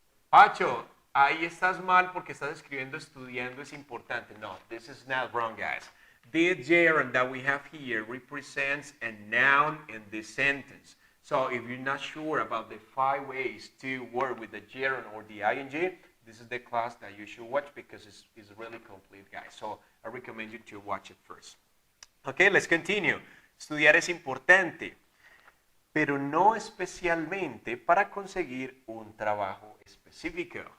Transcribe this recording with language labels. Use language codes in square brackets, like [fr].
[es] Pacho, ahí estás mal porque estás escribiendo estudiando es importante. [en] No, this is not wrong, guys. The gerund that we have here represents a noun in this sentence. So if you're not sure about the 5 ways to work with the gerund or the ing, this is the class that you should watch because it's really complete, guys. So I recommend you to watch it first. Okay, let's continue. [es] Estudiar es importante, pero no especialmente para conseguir un trabajo específico.